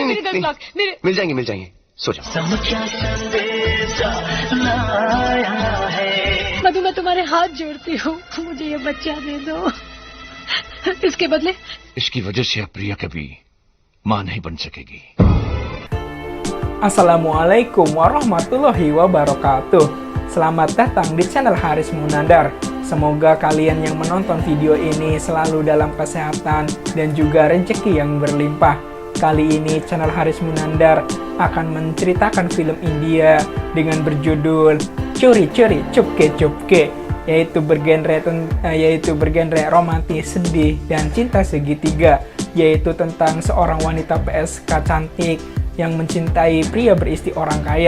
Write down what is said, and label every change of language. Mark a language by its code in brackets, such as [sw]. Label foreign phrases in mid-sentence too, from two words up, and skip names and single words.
[hi] मेरे 10 नहीं, लाख मेरे। मिल जाएंगे सो जाओ। मधु, मैं तुम्हारे हाथ जोड़ती हूँ, मुझे ये बच्चा दे दो। इसके बदले इसकी वजह से अब प्रिया कभी मां नहीं बन सकेगी। [ar] السلام عليكم ورحمة الله وبركاته. [id] Selamat datang di channel Haris Munandar. Semoga kalian yang menonton video ini selalu dalam kesehatan dan juga rezeki yang berlimpah. Kali ini channel Haris Munandar akan menceritakan film India dengan berjudul Curi Curi Cupke Cupke, yaitu bergenre romantis, sedih, dan cinta segitiga, yaitu tentang seorang wanita PSK cantik yang mencintai pria beristi orang kaya.